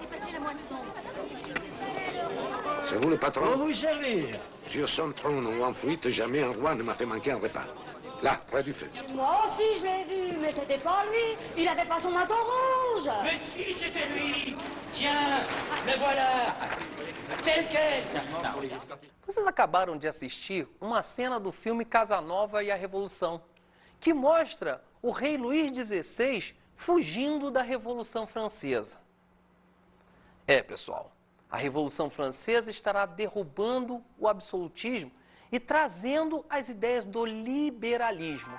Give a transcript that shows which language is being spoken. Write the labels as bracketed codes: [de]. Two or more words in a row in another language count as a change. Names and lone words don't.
[fr] C'est vous le patron? Pour vous servir. Sur son trône ou en fuite, jamais un roi ne m'a fait manquer un repas. Là, près du feu. Moi aussi, je l'ai vu, mais c'était pas lui. Il avait pas son manteau rouge. Mais si, c'était lui. Tiens, le voilà. Tel quel. [pt] Vocês acabaram de assistir uma cena do filme Casanova e a Revolução, que mostra o rei Luís XVI fugindo da Revolução Francesa. Pessoal, a Revolução Francesa estará derrubando o absolutismo e trazendo as ideias do liberalismo.